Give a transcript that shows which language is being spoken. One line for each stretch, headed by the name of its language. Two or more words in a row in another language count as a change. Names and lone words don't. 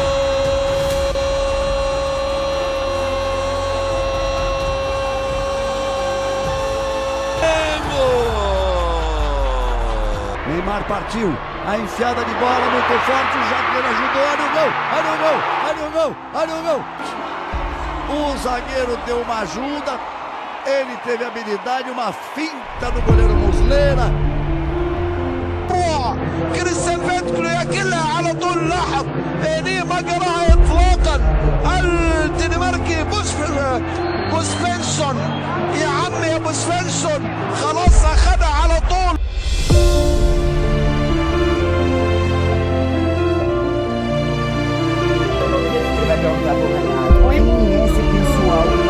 Portuguese: Neymar partiu, a enfiada de bola muito forte, o zagueiro ajudou, olha o gol, olha o gol, olha o gol, olha o gol. O zagueiro deu uma ajuda, ele teve habilidade, uma finta do goleiro Muslera.
Arabic: كريستيان فيتكولو كلها على طول لاحق ليه ما قراها اطلاقا الدنماركي بوسفنسون يا عم يا بوسفنسون خلاص اخدها على طول.
Portuguese: Quem é esse pessoal?